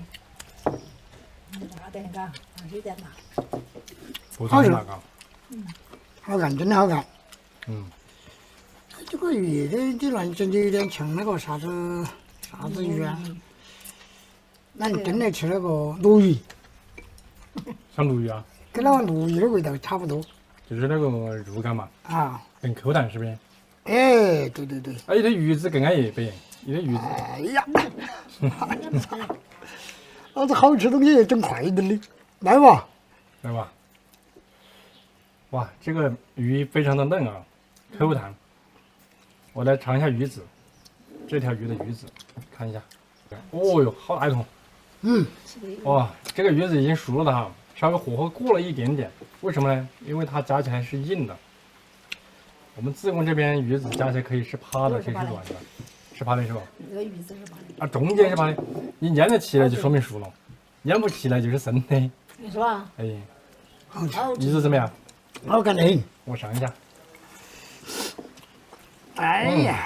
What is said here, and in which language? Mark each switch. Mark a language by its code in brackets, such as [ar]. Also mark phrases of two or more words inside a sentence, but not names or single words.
[zh] 辣得很嘎，有點辣。不錯，很辣嘎。好乾，真的好乾。這個魚的卵真的有點像那個啥子魚啊？那你真的吃那個鱸魚？像鱸魚啊？跟那個鱸魚的味道差不多。就是那個肉感嘛。啊。更口彈是不是？哎，對對對。啊，有的魚子更安逸唄，有的魚子。哎呀。老子好吃東西也整快點的，來吧，來吧。哇，這個魚非常的嫩啊，口彈。我來嘗一下魚子，這條魚的魚子，看一下。哦喲，好大一桶。哇，這個魚子已經熟了哈，稍微火候過了一點點。為什麼呢？因為它夾起來是硬的。我們自貢這邊魚子夾起來可以是趴的，可以是軟的。是趴的是吧？這個魚子是趴的。啊，中間是趴的，你粘得起來就說明熟了，粘不起來就是生的。你說啊？哎，好吃。魚子怎麼樣？好乾得很。我嘗一下。哎呀，